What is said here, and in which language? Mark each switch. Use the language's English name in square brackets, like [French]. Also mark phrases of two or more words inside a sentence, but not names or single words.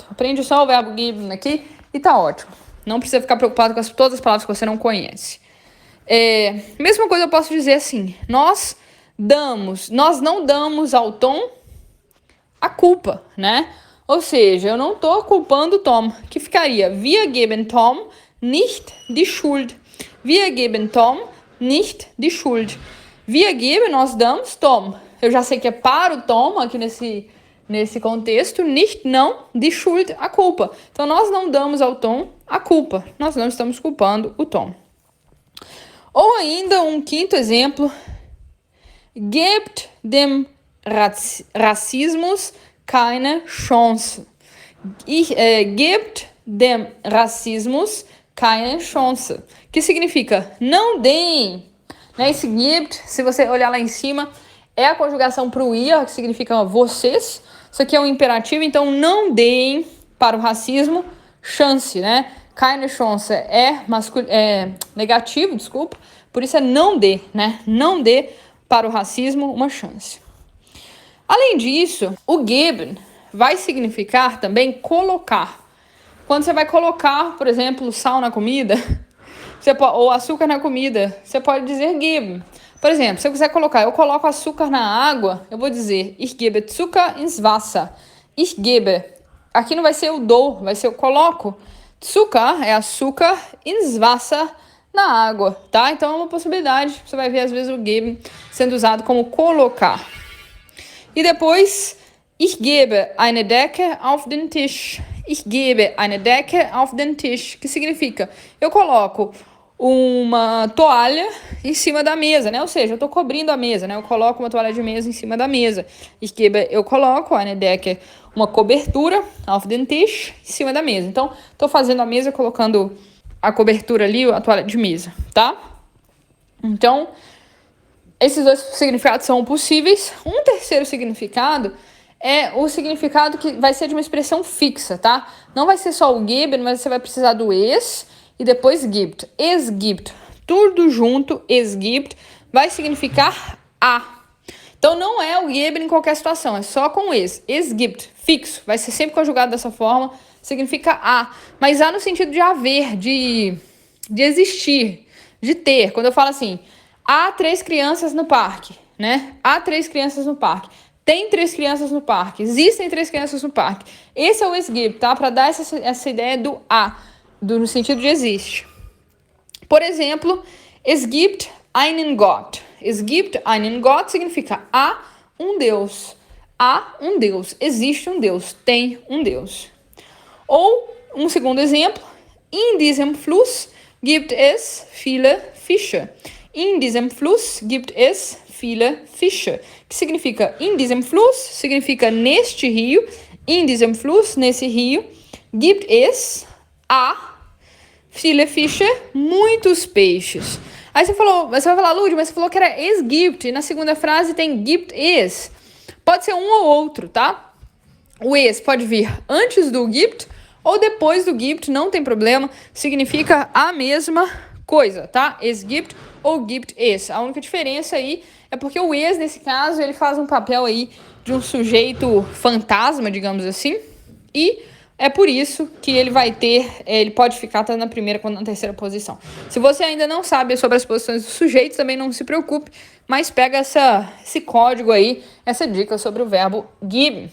[Portuguese] Aprende só o verbo geben aqui e tá ótimo. Não precisa ficar preocupado com todas as palavras que você não conhece. Mesma coisa eu posso dizer assim, nós não damos ao Tom a culpa, né? Ou seja, eu não estou culpando o Tom, que ficaria [German] wir geben Tom nicht die Schuld. Wir geben Tom nicht die Schuld. Wir geben, [Portuguese] nós damos Tom. Eu já sei que é para o Tom, aqui nesse contexto, [German] nicht, não, die Schuld, [Portuguese] a culpa. Então, nós não damos ao Tom a culpa. Nós não estamos culpando o Tom. Ou ainda, um quinto exemplo, [German] gebt dem Rassismus keine Chance. Gebt dem Rassismus keine Chance. [Portuguese] Que significa não deem. Né? Esse gibt, se você olhar lá em cima, é a conjugação para o ir, que significa vocês. Isso aqui é um imperativo, então não deem para o racismo chance, né? [German] Keine Chance [Portuguese] é negativo, desculpa. Por isso é não dê, né? Não dê para o racismo uma chance. Além disso, o geben vai significar também colocar. Quando você vai colocar, por exemplo, sal na comida, ou açúcar na comida, você pode dizer geben. Por exemplo, se eu quiser colocar, eu coloco açúcar na água, eu vou dizer [German] ich gebe Zucker ins Wasser. Ich gebe. [Portuguese] Aqui não vai ser o dou, vai ser eu coloco. Zucker é açúcar [German] ins Wasser, [Portuguese] na água, tá? Então é uma possibilidade. Você vai ver às vezes o geben sendo usado como colocar. E depois, [German] ich gebe eine Decke auf den Tisch. Ich gebe eine Decke auf den Tisch. [Portuguese] Que significa, eu coloco uma toalha em cima da mesa, né? Ou seja, eu estou cobrindo a mesa, né? Eu coloco uma toalha de mesa em cima da mesa. [German] Ich gebe, [Portuguese] eu coloco [German] eine Decke, [Portuguese] uma cobertura [German] auf den Tisch, [Portuguese] em cima da mesa. Então, estou fazendo a mesa colocando a cobertura ali, a toalha de mesa, tá? Então, esses dois significados são possíveis. Um terceiro significado é o significado que vai ser de uma expressão fixa, tá? Não vai ser só o geben, mas você vai precisar do [German] es e depois gibt. Es gibt, [Portuguese] tudo junto, [German] es gibt, [Portuguese] vai significar a. Então não é o geben em qualquer situação, é só com es. [German] Es gibt, [Portuguese] fixo, vai ser sempre conjugado dessa forma, significa a. Mas a no sentido de haver, de existir, de ter. Quando eu falo assim, há 3 crianças no parque, né? Há 3 crianças no parque. Tem 3 crianças no parque. Existem 3 crianças no parque. Esse é o [German] es gibt, [Portuguese] tá? Para dar essa ideia do a, no sentido de existe. Por exemplo, [German] es gibt einen Gott. Es gibt einen Gott [Portuguese] significa há um Deus. Há um Deus. Existe um Deus. Tem um Deus. Ou, um segundo exemplo, [German] in diesem Fluss gibt es viele Fische. In diesem Fluss gibt es viele Fische. [Portuguese] Que significa [German] in diesem Fluss, [Portuguese] significa neste rio. [German] In diesem Fluss, [Portuguese] nesse rio, [German] gibt es, [Portuguese] há, [German] viele Fische, [Portuguese] muitos peixes. Aí você vai falar, Lud, mas você falou que era [German] es gibt, [Portuguese] e na segunda frase tem [German] gibt es. [Portuguese] Pode ser um ou outro, tá? O es pode vir antes do gibt ou depois do gibt, não tem problema. Significa a mesma coisa, tá? [German] Es gibt ou gibt es. [Portuguese] A única diferença aí é porque o es, nesse caso, ele faz um papel aí de um sujeito fantasma, digamos assim, e é por isso que ele vai ter, ele pode ficar tanto na primeira quanto na terceira posição. Se você ainda não sabe sobre as posições dos sujeitos, também não se preocupe, mas pega esse código aí, essa dica sobre o verbo geben.